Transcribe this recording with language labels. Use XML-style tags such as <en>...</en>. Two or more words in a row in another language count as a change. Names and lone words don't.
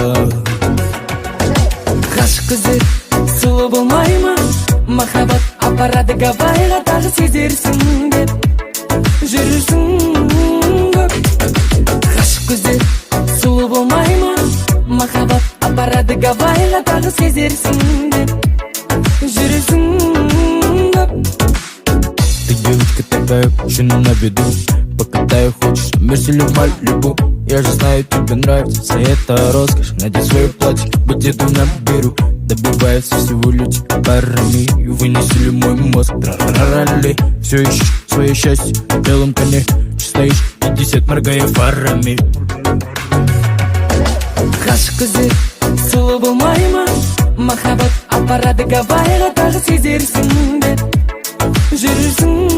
<kk>ғашық көздер сұлу болмай ма махаббат апарады Гавайға тағы сезерсің деп жүрсің көп ғашық көздер сұлу болмай ма махаббат апарады Гавайға тағы сезерсің деп жүрсің көп</kk> <ru>Ты девочка такая, очень на виду Покатаю, хочешь, мерсилю Малибу Я же знаю, тебе нравится вся эта роскошь Надень свое платье, будь еду наберу Добивается всего лишь парами И вынесли мой мозг, тра-ра-ра-ли Все ищешь свое счастье на белом коне Стоишь 50, моргая фарами</ru> <kk>ғашық көздер сұлу болмай ма махаббат апарады Гавайға тағы сезерсің деп жүрсің</kk>